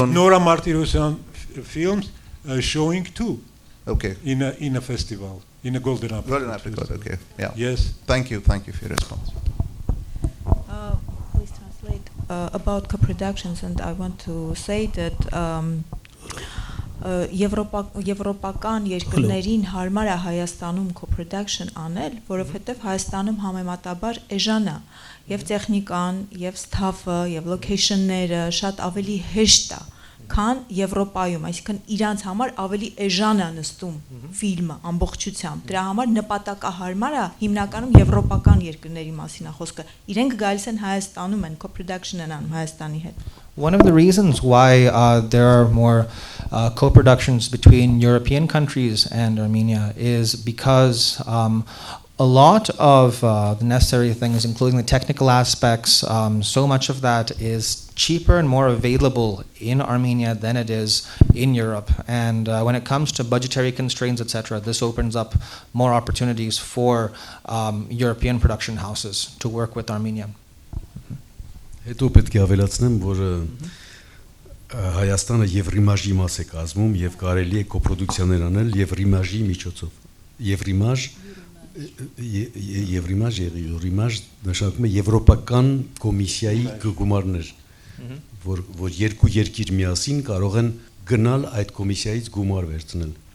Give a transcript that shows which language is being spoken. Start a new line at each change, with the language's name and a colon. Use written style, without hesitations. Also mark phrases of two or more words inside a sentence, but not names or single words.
English: And Nora Martirosyan films showing too. Okay. In a festival, in a Golden Apricot. Golden Apricot. Okay. Yeah. Yes. Thank you for your response. Please translate about co-productions, and I want to say that
Armenian: Եվրոպական երկրներին հարմար է Հայաստանում co-production անել, որովհետև Հայաստանում համեմատաբար էժան է, եւ տեխնիկան, եւ staff-ը, եւ location-ները շատ ավելի հեշտ է, քան Եվրոպայում, այսինքն իրանց համար ավելի էժան է նստում ֆիլմը ամբողջությամբ։ Դրա համար նպատակահարմար է հիմնականում եվրոպական երկրների մասին է խոսքը։ Իրենք գալիս են Հայաստանում են co-production են անում Հայաստանի հետ։
English: One of the reasons why there are more co-productions between European countries and Armenia is because a lot of the necessary things, including the technical aspects, so much of that is cheaper and more available in Armenia than it is in Europe. And when it comes to budgetary constraints, etc., this opens up more opportunities for European production houses to work with Armenia.
Armenian: Հետո պետք է ավելացնեմ, որ Հայաստանը եւ ռիմաժի մաս է կազմում եւ կարելի է կոպրոդուկցիաներ անել եւ ռիմաժի միջոցով։ Եւ ռիմաժ նշանակում է եվրոպական կոմիսիայի գումարներ, որ երկու երկիր միասին կարող են գնալ այդ կոմիսիայից գումար վերցնել։